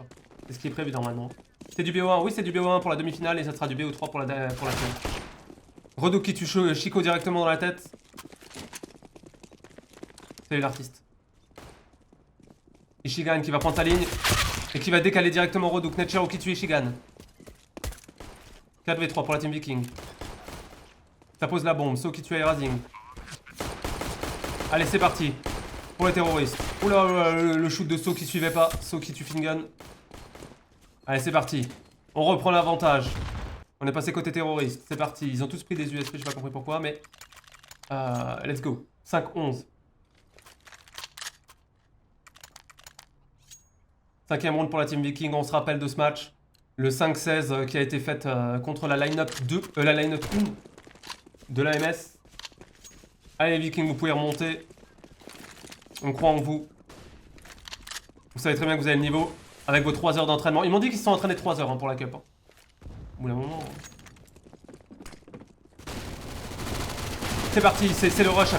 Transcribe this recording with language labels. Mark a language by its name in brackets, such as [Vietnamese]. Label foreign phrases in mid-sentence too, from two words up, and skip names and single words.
[French] C'est ce qui est prévu normalement. C'est du BO1, oui c'est du BO1 pour la demi-finale et ça sera du BO3 pour la finale. Rodouk qui tue Chico directement dans la tête. Salut l'artiste. Ishigan qui va prendre sa ligne et qui va décaler directement Rodouk. Netshiro qui tue Ishigan. 4v3 pour la team Viking. Ça pose la bombe, So qui tue Airrazing. Allez c'est parti. Pour les terroristes. Oula, le shoot de So qui suivait pas. So qui tue Fingun. Allez, c'est parti. On reprend l'avantage. On est passé côté terroriste. C'est parti. Ils ont tous pris des USP, j'ai pas compris pourquoi, mais... [English] let's go. 5-11. [French] 5ème round pour la team Viking. On se rappelle de ce match. Le 5-16 qui a été fait contre la line-up 2. La line-up 1. de l'AMS. Allez les Vikings, vous pouvez remonter. On croit en vous. Vous savez très bien que vous avez le niveau. Avec vos 3 heures d'entraînement. Ils m'ont dit qu'ils se sont entraînés 3 heures hein, pour la cup. Hein. Au bout d'un moment... C'est parti, c'est le rush.